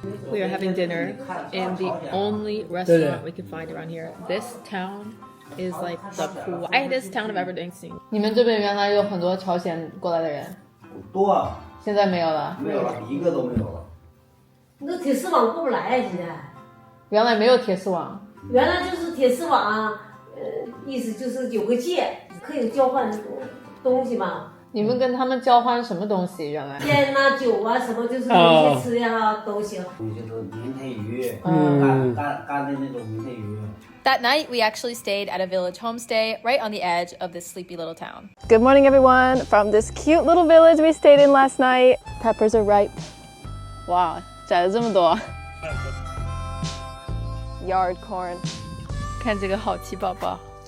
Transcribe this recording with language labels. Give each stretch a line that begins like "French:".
English: We are having dinner in the only restaurant we can find around here. This town is like the quietest town I've ever seen.
Chinese: 你们这边原来有很多朝鲜过来的人？多啊，现在没有了。没有了，一个都没有了。那铁丝网过不来呀，现在。原来没有铁丝网。原来就是铁丝网，意思就是有个界，可以交换东西嘛。你们跟他们交换什么东西？原来烟呐、酒啊，什么就是有些吃呀都行。有些都明太鱼，干的那种明太鱼。
English: That night, we actually stayed at a village homestay right on the edge of this sleepy little town. Good morning, everyone. From this cute little village we stayed in last night. Peppers are ripe. Wow,
Chinese: 摘了这么多。
English: Yard corn.
Chinese: 看这个好奇宝宝。